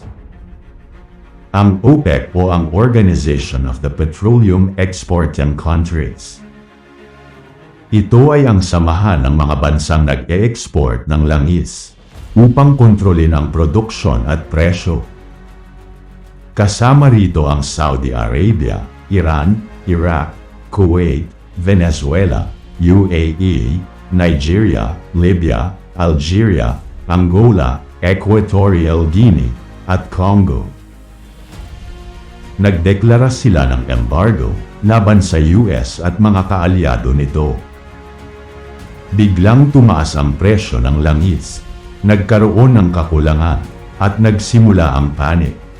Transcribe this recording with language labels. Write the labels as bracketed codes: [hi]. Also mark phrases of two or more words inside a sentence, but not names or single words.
[tl] Ang OPEC o ang Organization of the Petroleum Exporting Countries. Ito ay ang samahan ng mga bansang nag-e-export ng langis upang kontrolin ang produksyon at presyo. Kasama rito ang Saudi Arabia, Iran, Iraq, Kuwait, Venezuela, UAE, Nigeria, Libya, Algeria, Angola, Equatorial Guinea, at Congo. Nagdeklara sila ng embargo laban sa US at mga kaalyado nito. Biglang tumaas ang presyo ng langis, nagkaroon ng kakulangan, at nagsimula ang panic.